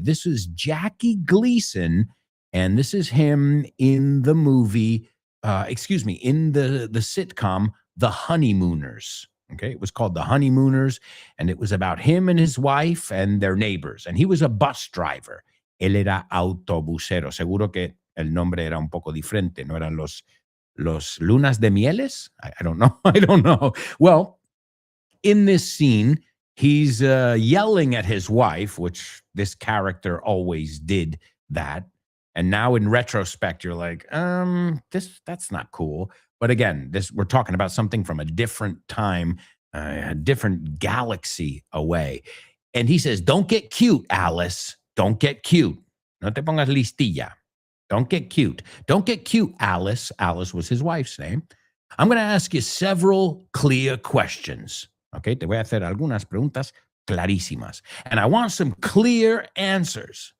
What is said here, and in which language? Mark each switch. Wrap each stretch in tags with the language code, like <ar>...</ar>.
<en>This is Jackie Gleason, and this is him in the movie, in the sitcom, The Honeymooners. Okay, it was called The Honeymooners, and it was about him and his wife and their neighbors. And he was a bus driver.</en> <es>Él era autobusero. Seguro que el nombre era un poco diferente. ¿No eran los lunas de mieles?</es> <en>I don't know. I don't know. Well, in this scene, he's yelling at his wife, which this character always did that. And now in retrospect, you're like, that's not cool. But again, we're talking about something from a different time, a different galaxy away. And he says, don't get cute, Alice. Don't get cute.</en> <es>No te pongas listilla.</es> <en>Don't get cute. Don't get cute, Alice. Alice was his wife's name. I'm going to ask you several clear questions.</en> <es>Okay, te voy a hacer algunas preguntas clarísimas.</es> <en>And I want some clear answers.</en>